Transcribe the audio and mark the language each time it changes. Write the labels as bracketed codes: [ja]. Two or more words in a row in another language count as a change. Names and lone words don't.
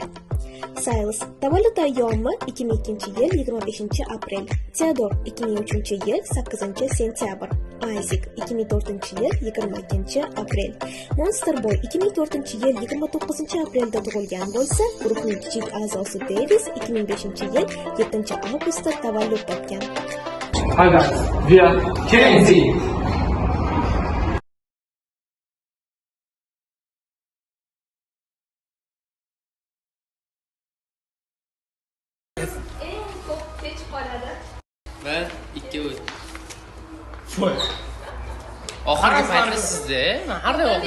[uz] Silas tavallud ayyomi 2002-yil 25-aprel, Theodor 2003-yil 8-sentyabr, Isaac 2004-yil 22-aprel, Monster Boy 2004-yil 29-aprelda tug'ilgan bo'lsa, guruhning kichik a'zosi Davis 2005-yil 7-avgustda tavallud topgan. [en] Hi guys, we are Kenji. Ben 2-3. [uz] Oxirgi paytda sizda har doimdagi